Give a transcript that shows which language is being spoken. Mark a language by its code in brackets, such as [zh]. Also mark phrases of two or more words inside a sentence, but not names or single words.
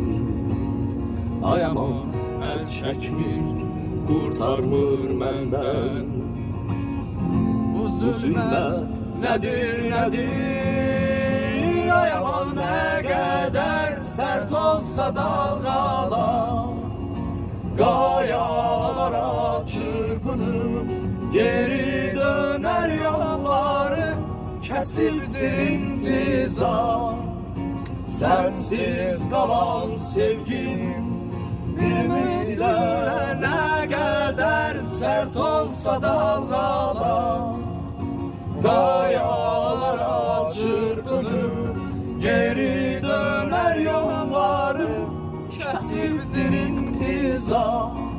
[az] Ay aman, el çəkmir, qurtarmır məndən. Bu zülmət nədir, nədir? Ay aman, nə qədər sərt olsa dalğalar, qayalara çırpınıb geri döner yolları, kəsibdir intizar. [tr] Sensiz kalan sevgim bir müddet, ne kadar sert olsa dalgalar, kayalara çırpınıp geri döner yolları, kesibdir intizar.